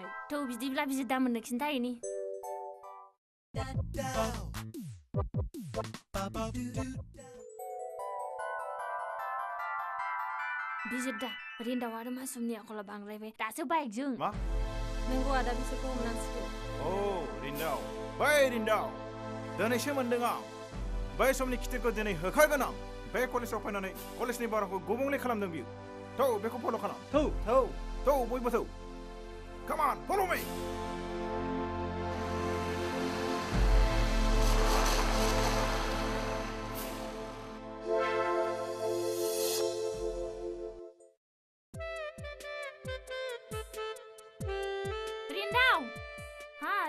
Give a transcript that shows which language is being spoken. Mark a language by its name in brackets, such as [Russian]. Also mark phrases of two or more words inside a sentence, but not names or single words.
[Bodo] थौ बिदिब्ला बिसोर दा मोननो खिन्थाहैनि बिसोर दा रिन्दाव आरो मासुमनि आखला बांद्रायबाय दासो बाइकजों मा नोंगौ आदा बिसोरखौ हमनांसिगौ औ रिन्दाव बै रिन्दाव दिनैसो मोनदों आं बै समनि खिथिरखौ दिनै होखारगोन आं बे कलेजाव फैनानै कलेजनि बारहावाखौ गुबुंले खालामदों बियो थौ बेखौ फल' खालाम थौ थौ थौ बयबो थौ [English] Come on, follow me! [Bodo] रिन्दाव हाय